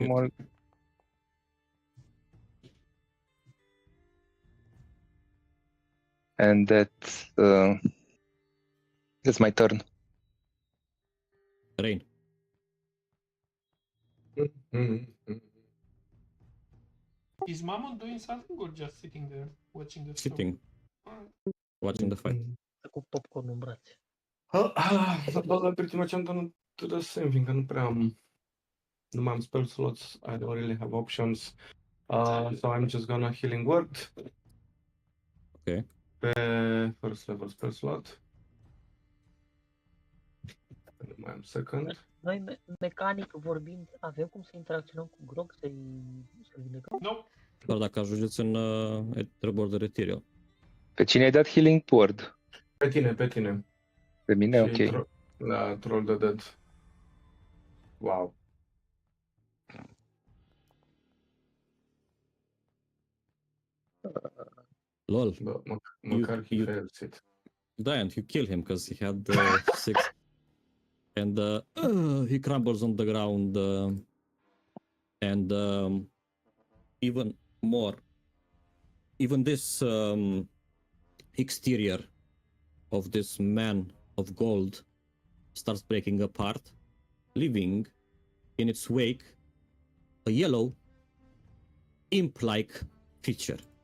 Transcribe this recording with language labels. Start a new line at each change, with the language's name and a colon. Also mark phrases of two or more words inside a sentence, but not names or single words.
English: Normal. And that's my turn. Rain. Is Mammon doing something or just sitting there watching the show? Sitting. Alright. Watching the fight.
Romanian: Cu popcorn în brațe.
English: Well, pretty much I'm gonna do the same thing.
Romanian: Nu mai am
English: spell slots. I don't really have options. So I'm just gonna healing word. Okay. Pe first level spell slot.
Romanian: Nu mai am second. Noi, mecanic vorbind, avem cum să interacționăm cu Grog, să-l vindecăm?
English: No,
Romanian: Doar dacă ajungeți în treburi de retire. Pe cine ai dat
English: healing word?
Romanian: Pe tine. Pe mine? Ok.
English: La Troll the Dead. Wow. Lol.
Romanian: Da, măcar he
English: you- fails it. Da, and you kill him because he had 6. And he crumbles on the ground. And even more. Even this exterior of this man of gold starts breaking apart, leaving in its wake a yellow imp-like creature.